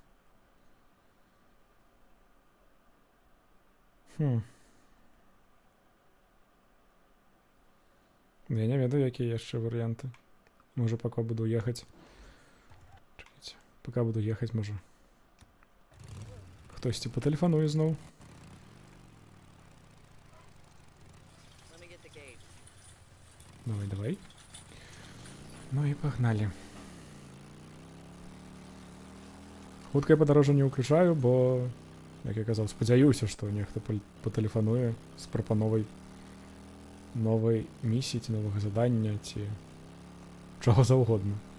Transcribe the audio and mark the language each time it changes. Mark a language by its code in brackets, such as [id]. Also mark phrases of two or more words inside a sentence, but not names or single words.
[be] Я не ведаю, якія яшчэ варыянты. Можа, пака буду ехаць. Чакайце. Пака буду ехаць, можа. Хтосьці патэлефануе зноў. [en] Let me get the gauge. [be] Давай, давай. Ну і пагналі. Хуткае падарожжа не ўключаю, бо, як я казаў, спадзяюся, што нехта патэлефануе з прапановай новай місіі ці новага задання, ці чаго заўгодна.